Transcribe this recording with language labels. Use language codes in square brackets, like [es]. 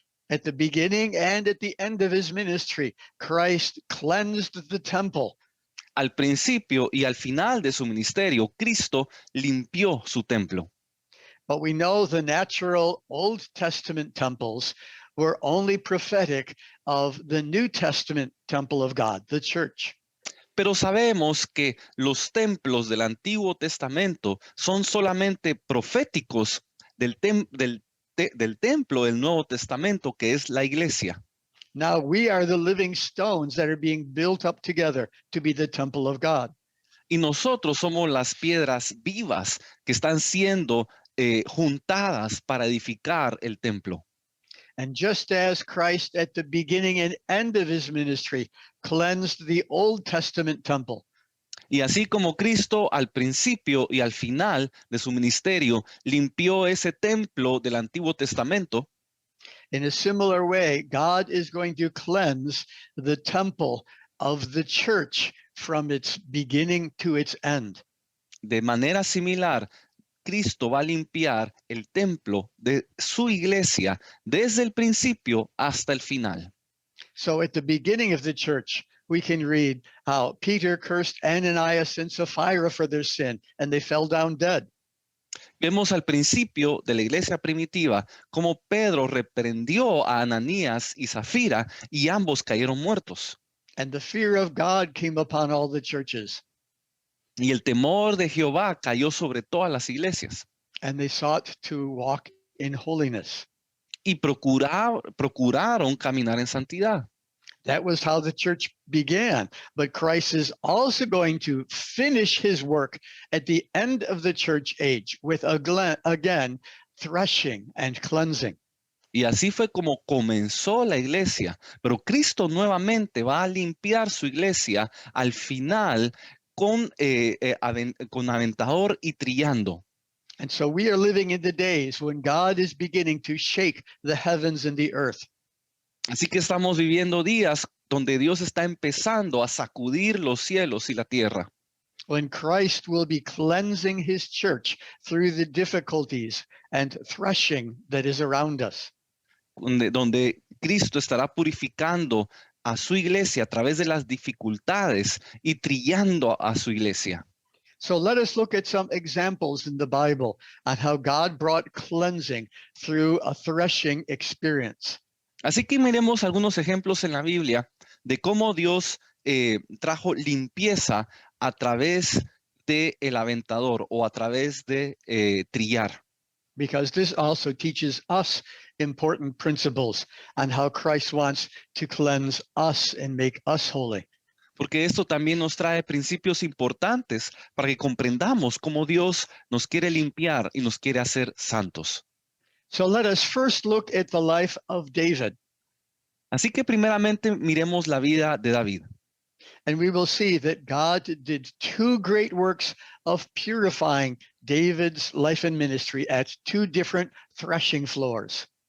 [en] At the beginning and at the end of his ministry, Christ cleansed the temple. [es] Al principio y al final de su ministerio, Cristo limpió su templo. [en] But we know the natural Old Testament temples were only prophetic of the New Testament temple of God, the church. [es] Pero sabemos que los templos del Antiguo Testamento son solamente proféticos del templo del Nuevo Testamento, que es la iglesia. [en] Now we are the living stones that are being built up together to be the temple of God. [es] Y nosotros somos las piedras vivas que están siendo juntadas para edificar el templo. [en] And just as Christ at the beginning and end of his ministry cleansed the Old Testament temple, [es] Y así como Cristo al principio y al final de su ministerio limpió ese templo del Antiguo Testamento, [en] in a similar way, God is going to cleanse the temple of the church from its beginning to its end. [es] de manera similar, Cristo va a limpiar el templo de su iglesia desde el principio hasta el final. [en] So at the beginning of the church, we can read how Peter cursed Ananias and Sapphira for their sin, and they fell down dead. [es] Vemos al principio de la iglesia primitiva cómo Pedro reprendió a Ananías y Zafira y ambos cayeron muertos. [en] And the fear of God came upon all the churches, [es] Y el temor de Jehová cayó sobre todas las iglesias. [en] and they sought to walk in holiness. [es] Y procuraron caminar en santidad. [en] That was how the church began. But Christ is also going to finish his work at the end of the church age with again threshing and cleansing. [es] Y así fue como comenzó la iglesia. Pero Cristo nuevamente va a limpiar su iglesia al final con aventador y trillando. [en] And so we are living in the days when God is beginning to shake the heavens and the earth. [es] Así que estamos viviendo días donde Dios está empezando a sacudir los cielos y la tierra. [en] When Christ will be cleansing his church through the difficulties and threshing that is around us. [es] Donde Cristo estará purificando a su iglesia a través de las dificultades y trillando a su iglesia. [en] So let us look at some examples in the Bible on how God brought cleansing through a threshing experience. [es] Así que miremos algunos ejemplos en la Biblia de cómo Dios trajo limpieza a través de el aventador o a través de trillar. [en] Because this also teaches us important principles on how Christ wants to cleanse us and make us holy. [es] Porque esto también nos trae principios importantes para que comprendamos cómo Dios nos quiere limpiar y nos quiere hacer santos. [en] So let us first look at the life of David, [es] Así que primeramente miremos la vida de David. [en] and we will see that God did two great works of purifying David's life and ministry at two different threshing floors.